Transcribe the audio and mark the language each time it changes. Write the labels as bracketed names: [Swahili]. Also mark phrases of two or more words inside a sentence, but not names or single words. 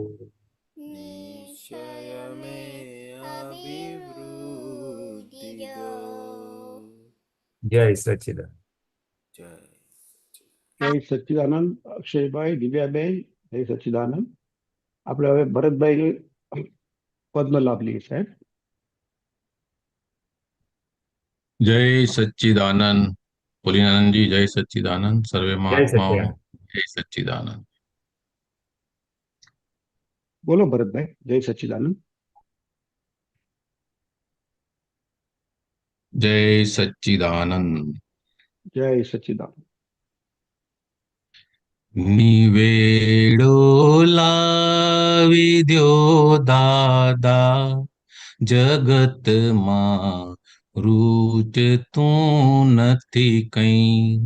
[Hindi] निश्चय में अभिवृद्धि दो. [Gujarati] જય સચ્ચિદાનંદ. જય જય સચ્ચિદાનંદ. અક્ષયભાઈ, દિવ્યાબેન, જય સચ્ચિદાનંદ. આપણે હવે ભરતભાઈ પદનો લાભ લઈએ સાહેબ. [Hindi] जय सच्चिदानंद। भोलेनानंद जी जय सच्चिदानंद। सर्वे [Gujarati] જય [Hindi] महात्माओं [Gujarati] સચ્ચિદાનંદ. [Hindi] जय सच्चिदानंद। [Gujarati] બોલો ભરતભાઈ, જય સચ્ચિદાનંદ. [Hindi] जय सच्चिदानंद। [Gujarati] જય સચ્ચિદાનંદ. નિવેડો લાવી દ્યો દાદા, જગતમાં રૂચતું નથી કઈ.